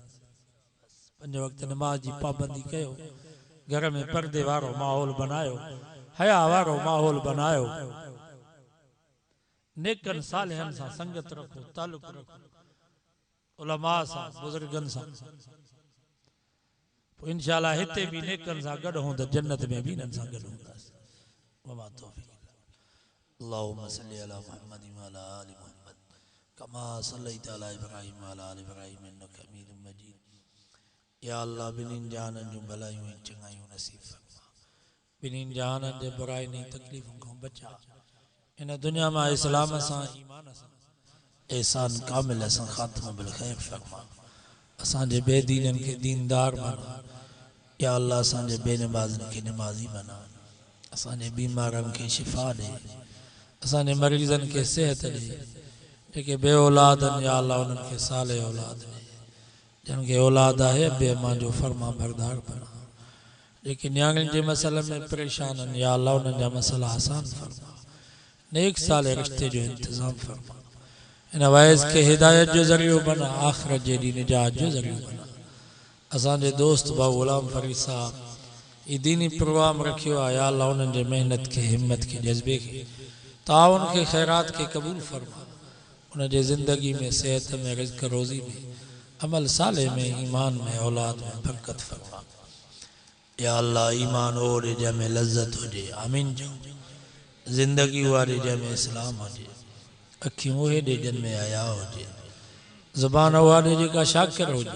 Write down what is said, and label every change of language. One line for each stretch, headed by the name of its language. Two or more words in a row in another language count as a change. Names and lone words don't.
Sindhi: 5 वक़्त नमाज़ जी पाबंदी कयो, घर में पर्दे वारो माहौल बनायो, हया वारो माहौल बनायो, नेकन सालिहन सां संगत रखो, ताल्लुक रखो, उलमा सां बुजुर्गन सां। इंशाअल्लाह हिते भी नेकन सां गॾु हूं त जन्नत में भी इन्हनि सां गॾु हूंदासीं।
Arabic: وما توفيق اللهم صل على محمد و على آل محمد كما صليت على إبراهيم و على آل إبراهيم إنك حميد مجيد.
Sindhi: या अल्लाह बिन्हिनि जहाननि जूं भलायूं ऐं चङायूं नसीब फरमा, बिन्हिनि जहाननि जे बुराई ऐं तकलीफ़ुनि खां बचा। इन दुनिया में इस्लाम सां ईमान सां एहसान कामिल सां ख़ात्मो बिल ख़ैर फरमा। असांजे बेदीननि खे दीनदार बना। या अल्लाह असांजे बेनमाज़नि खे नमाज़ी बना। असांजे बीमारनि खे शिफ़ा ॾे, असांजे मरीज़नि खे सेहत ॾे। जेके बे औलाद आहिनि या अल्लाह उन्हनि खे साले औलाद ॾे। जिन खे औलाद आहे बे मां जो फरमा बरदार बना। जेके न्याणियुनि जे मसइले में परेशान आहिनि या अल्लाह उन्हनि जा मसइला आसान फरमा। नेक साले रिश्ते जो इंतज़ाम फरमा। इन वैस के हिदायत जो ज़रियो बना, आखिरत जे ॾींहुं निजात जो ज़रियो बना। असांजे दोस्त भाउ गुलाम फरीद साहब ये दीनी प्रोग्राम रखियो आहे, या अल्लाह उन्हनि जे मेहनत के, हिम्मत के, जज्बे के, ताउन के, खैरात के कबूल फरमा। उन जे ज़िंदगी में, सेहत में, रिज़्क़ रोज़ी में, अमल साले में, ईमान में, औलाद में बरकत फरमा। या अल्लाह ईमान ओरे जंहिंमें लज़्ज़त हुजे आमीन जो, ज़िंदगी वारे जंहिंमें इस्लाम हुजे, अखियूं उहे ॾे जंहिंमें हया हुजे, ज़ुबान उहा ॾे जेका शाकिर हुजे।